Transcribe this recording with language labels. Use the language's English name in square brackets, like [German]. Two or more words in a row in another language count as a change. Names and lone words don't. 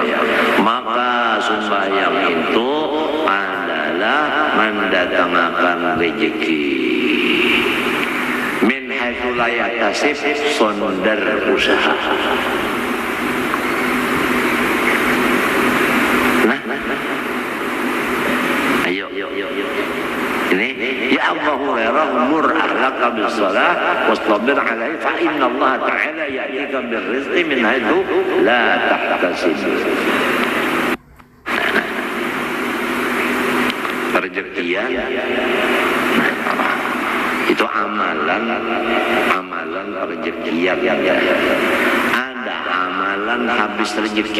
[Banjar] Maka sembahyang itu adalah mendatangkan rezeki. [Arabic] من حيث لا يحتسب, [Banjar] sonder usaha. [Arabic] Ini يا أبا هريرة مر أهلك بالصلاة واصطبر عليها فإن الله تعالى يأتيك بالرزق من حيث لا تحتسب. [Banjar] Rezekian itu amalan rezekian ada amalan habis rezeki.